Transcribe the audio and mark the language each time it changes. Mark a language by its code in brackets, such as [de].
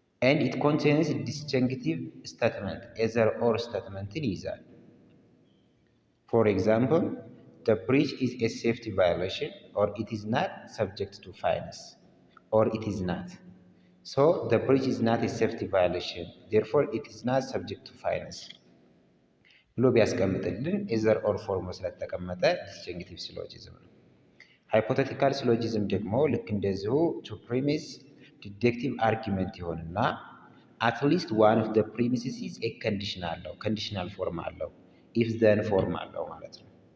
[en] ኤንድ ኢት ኮንቴንስ ዲስጀንክቲቭ ስቴትመንት ኤዘር ኦር [am] ስቴትመንትን ይይዛል። [en] For example, the breach is a safety violation or it is not subject to fines or it is not. So the breach is not a safety violation, therefore it is not subject to fines. [am] ብሎ ቢያስቀምጥልን ኤዘር ኦር ፎርም ስለተቀመጠ ዲስጀንክቲቭ ሲሎጂዝም ነው። ሃይፖቴቲካል ሲሎጂዝም ደግሞ ልክ እንደዚሁ ቱ ፕሪሚስ ዲደክቲቭ አርጊመንት ይሆንና አትሊስት ዋን ኦፍ ዘ ፕሪሚስስ ኢዝ ኤ ኮንዲሽን አለው፣ ኮንዲሽናል ፎርም አለው፣ ኢፍ ዘን ፎርም አለው ማለት ነው።